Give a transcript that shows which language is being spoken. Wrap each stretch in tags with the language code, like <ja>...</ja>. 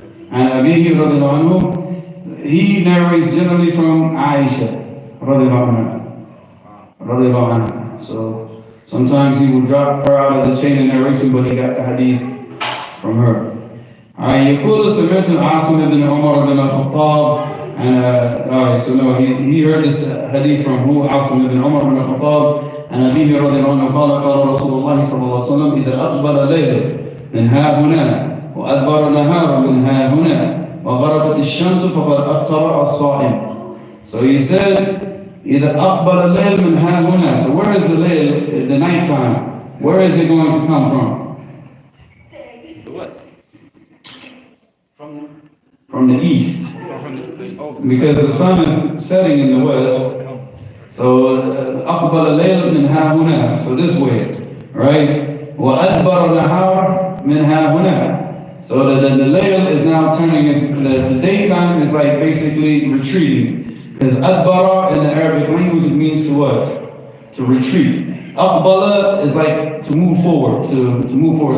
<en>And Abihi radiallahu anhu, he narrates generally from Aisha radiallahu anha. So sometimes he will drop her out of the chain of narration, but he got the hadith from her.</en> <ar>يقول سمعت عاصم بن عمر بن الخطاب</ar> <en>so no, he heard this hadith from who?</en> <ar>عاصم بن عمر بن الخطاب عن أبيه رضي الله عنه قال قال رسول الله صلى الله عليه وسلم إذا أقبل ليل من ها هنا وأدبر نهار من ها هنا وغربت الشمس فقد أفطر الصائم.</ar> <en>So he said</en> <ar>إذا أقبل الليل من ها هنا.</ar> <en>So where is the layl, the night time? Where is it going to come from? From the east, because the sun is setting in the west.</en> <ar>So أقبل الليل من ها هنا.</ar> <en>So this way, right?</en> <ar>وأدبر النهار من ها هنا.</ar> <en>So the layl is now turning. The daytime is like basically retreating, because أدبر in the Arabic language it means to what? To retreat. أقبل is like to move forward, to move forward.</en>